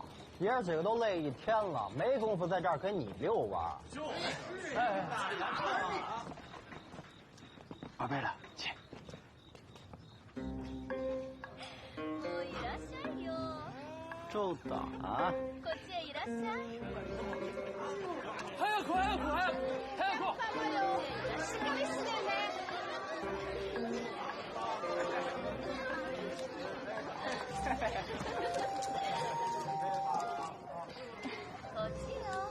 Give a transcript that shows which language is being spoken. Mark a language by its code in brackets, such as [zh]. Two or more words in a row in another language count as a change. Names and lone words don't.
[zh] 爷儿几个都累一天了，没工夫在这儿跟你遛弯。宝贝了，请。周大。 [ja] こっちへいらっしゃい。早く。しっかりしてね。こっちよ。